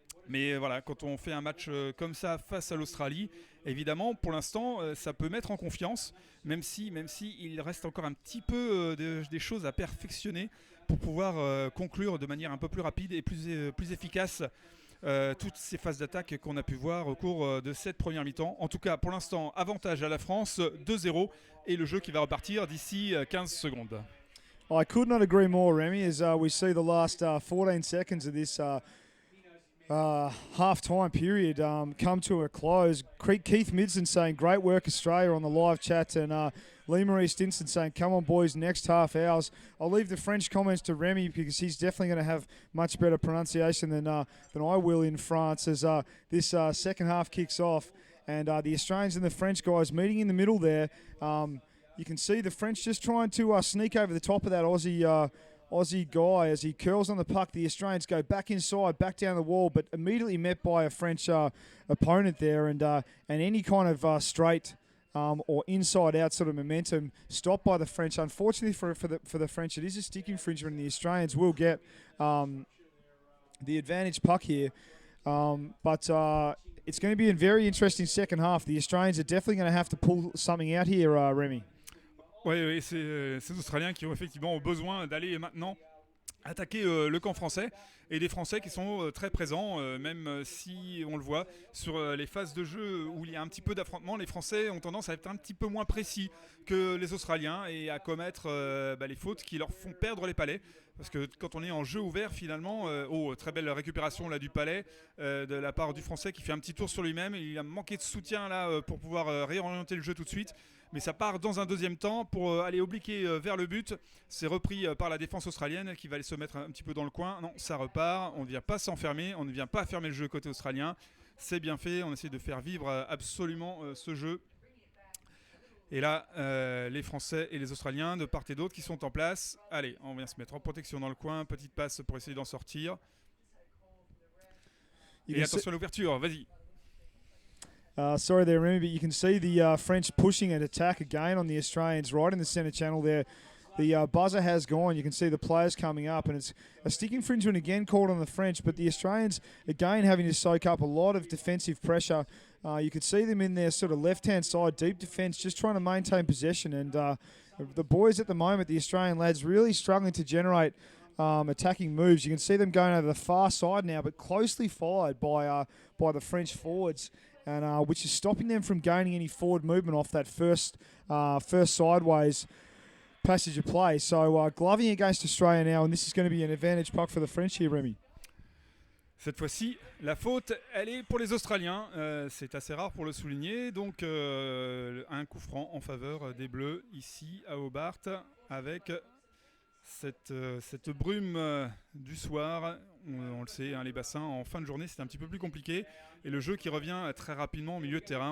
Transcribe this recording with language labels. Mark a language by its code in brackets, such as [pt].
[fr] Mais voilà, quand on fait un match comme ça face à l'Australie, évidemment, pour l'instant, ça peut mettre en confiance, même si il reste encore un petit peu des choses à perfectionner pour pouvoir conclure de manière un peu plus rapide et plus efficace toutes ces phases d'attaque qu'on a pu voir au cours de cette première mi-temps. En tout cas, pour l'instant, avantage à la France, 2-0, et le jeu qui va repartir d'ici 15 secondes. [en] I could not agree more, Remy, as we see the last 14 seconds of this half-time period come to a close. Keith Midson saying, great work, Australia, on the live chat, and Lee-Marie Stinson saying, come on, boys, next half ours. I'll leave the French comments to Remy because he's definitely going to have much better pronunciation than I will in France as this second half kicks off. And the Australians and the French guys meeting in the middle there. You can see the French just trying to sneak over the top of that Aussie guy as he curls on the puck. The Australians go back inside, back down the wall, but immediately met by a French opponent there, and any kind of straight or inside-out sort of momentum stopped by the French. Unfortunately for the French, it is a stick infringement, and the Australians will get the advantage puck here. But it's going to be a very interesting second half. The Australians are definitely going to have to pull something out here, Remy. [fr] Oui, c'est ces Australiens qui ont effectivement besoin d'aller maintenant attaquer le camp français, et des Français qui sont très présents, même si on le voit sur les phases de jeu où il y a un petit peu d'affrontement. Les Français ont tendance à être un petit peu moins précis que les Australiens et à commettre les fautes qui leur font perdre les palets. Parce que quand on est en jeu ouvert, finalement, très belle récupération là du palais de la part du Français qui fait un petit tour sur lui-même. Il a manqué de soutien là pour pouvoir réorienter le jeu tout de suite. Mais ça part dans un deuxième temps pour aller obliquer vers le but. C'est repris par la défense australienne qui va aller se mettre un petit peu dans le coin. Non, ça repart. On ne vient pas s'enfermer. On ne vient pas fermer le jeu côté australien. C'est bien fait. On essaie de faire vivre absolument ce jeu. Et là, les Français et les Australiens de part et d'autre qui sont en place. Allez, on vient se mettre en protection dans le coin. Petite passe pour essayer d'en sortir. Et attention à l'ouverture. Vas-y. [en] Sorry there, Remy, but you can see the French pushing an attack again on the Australians right in the centre channel there. The buzzer has gone. You can see the players coming up, and it's a stick infringement again called on the French, but the Australians, again, having to soak up a lot of defensive pressure. You could see them in their sort of left-hand side, deep defence, just trying to maintain possession. And the boys at the moment, the Australian lads, really struggling to generate attacking moves. You can see them going over the far side now, but closely followed by the French forwards. And which is stopping them from gaining any forward movement off that first sideways passage of play. So gloving against Australia now, and this is going to be an advantage puck for the French here, Remy. [fr] Cette fois-ci, la faute, elle est pour les Australiens. C'est assez rare pour le souligner. Donc, un coup franc en faveur des Bleus ici à Hobart avec cette brume du soir. On le sait, hein, les bassins en fin de journée, c'est un petit peu plus compliqué. Et le jeu qui revient très rapidement au milieu de terrain.